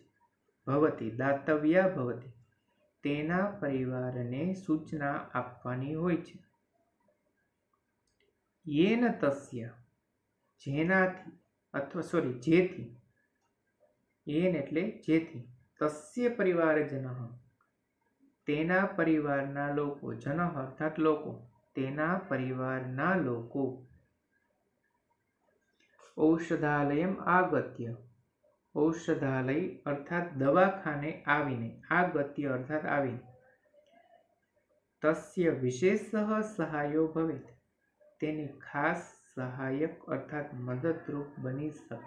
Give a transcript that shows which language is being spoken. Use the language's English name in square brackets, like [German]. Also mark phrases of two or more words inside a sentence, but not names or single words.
[Sanskrit] भवति, दातव्या भवति, [Gujarati] તેના પરિવારને સૂચના આપવાની હોય છે। [Sanskrit] येन तस्य, [Gujarati] જેનાથી અથવા જેથી, येन એટલે જેથી, [Sanskrit] तस्य परिवारजनः, [Gujarati] તેના પરિવારના લોકો, જનઃ અર્થાત લોકો, તેના પરિવારના લોકો, [Sanskrit] ઔષધાલયમ આગત્ય, [Gujarati] ઔષધાલય અર્થાત દવાખાને આવીને, આગત્ય અર્થાત આવીને, [Sanskrit] તસ્ય વિશેષ સહાયો ભવેત, [Gujarati] તેની ખાસ સહાયક અર્થાત મદદરૂપ બની શકે।